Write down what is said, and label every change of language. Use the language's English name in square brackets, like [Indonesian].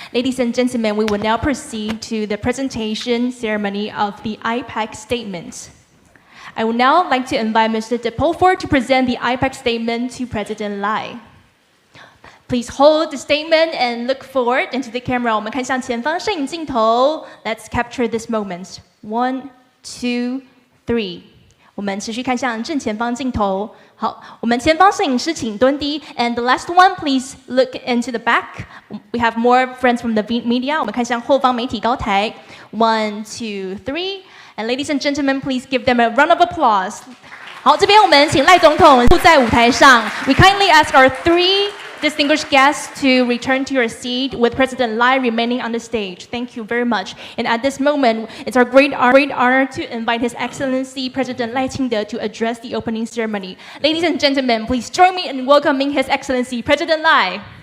[English] Ladies and gentlemen, we will now proceed to the presentation ceremony of the IPAC statement. I would now like to invite Mr. de Pulford to present the IPAC statement to President Lai. Please hold the statement and look forward into the camera. 我们看向前方摄影镜头. Let's capture this moment. 1, 2, 3. [Chinese] 我们持续看向正前方镜头。好，我们前方摄影师请蹲低。 [English] And the last one, please look into the back. We have more friends from the media. [Chinese] 我们看向后方媒体高台。 [English] 1, 2, 3. And ladies and gentlemen, please give them a round of applause. [Chinese] 好，这边我们请赖总统在舞台上。 [English] We kindly ask our 3 distinguished guests to return to your seat with President Lai remaining on the stage. Thank you very much. And at this moment, it's our great honor to invite His Excellency President Lai清德to address the opening ceremony. Ladies and gentlemen, please join me in welcoming His Excellency President Lai.